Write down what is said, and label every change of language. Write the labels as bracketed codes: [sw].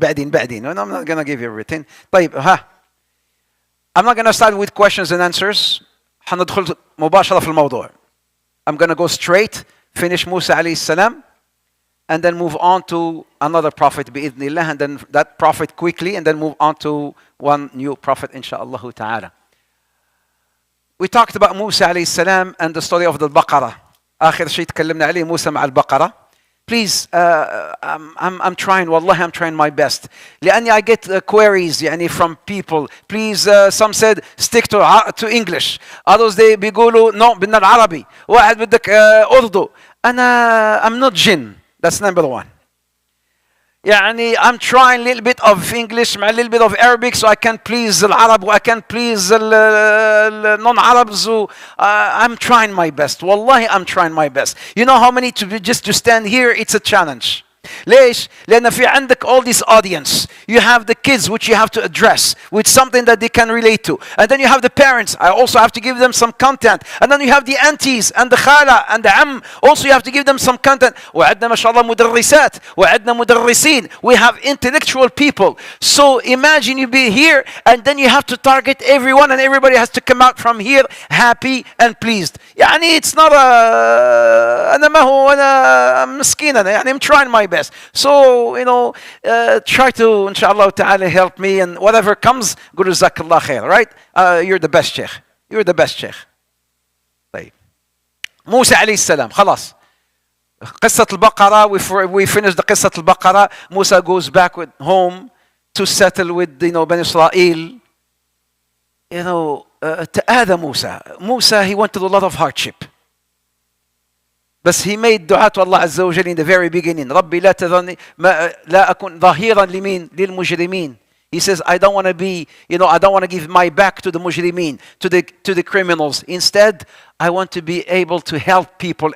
[en] I'm not gonna give you everything. طيب I'm not gonna start with questions and answers. [ar] حندخل مباشرة في الموضوع. [en] I'm gonna go straight, finish Musa عليه السلام, and then move on to another prophet [ar] بإذن الله, [en] and then that prophet quickly, and then move on to one new prophet inshallah ta'ala. We talked about Musa عليه السلام and the story of the Baqarah. [ar] آخر شيء تكلمنا عليه موسى مع البقرة. [en] Please, I'm trying, wallahi, I'm trying my best. لأني I get queries يعني from people. Please, some said stick to English. Others they بيقولوا no [ar] بدنا العربي. واحد بدك أردو. [en] I'm not jinn. That's number one. يعني I'm trying a little bit of English مع a little bit of Arabic so I can please العرب و I can please non-Arabs. I'm trying my best. Wallahi, I'm trying my best. You know how many just to stand here, it's a challenge. [ar] ليش؟ لأن في عندك [en] all this audience. You have the kids which you have to address with something that they can relate to. And then you have the parents. I also have to give them some content. And then you have the aunties and the khala and the am. Also you have to give them some content. [ar] وعندنا ما شاء الله مدرسات وعندنا مدرسين. [en] We have intellectual people. So imagine you be here and then you have to target everyone and everybody has to come out from here happy and pleased. [ar] يعني [en] it's not [ar] أنا ما هو أنا مسكين أنا يعني [en] I'm trying my best. So, try to, inshallah ta'ala, help me, and whatever comes, [ar] قول جزاك الله خير, [en] right? You're the best sheikh. You're the best sheikh. [ar] طيب. موسى عليه السلام, خلاص. قصة البقرة, [en] we finished the [ar] قصة البقرة. [en] Musa goes back home to settle with, Bani Israel. تآذى Musa, he went through a lot of hardship. بس he made دعاء to Allah [ar] عز وجل [en] in the very beginning. [ar] ربي لا تذرني لا أكون ظهيرا للمجرمين. [en] He says, I don't want to be, I don't want to give my back to the mujrimeen, to the criminals. Instead, I want to be able to help people.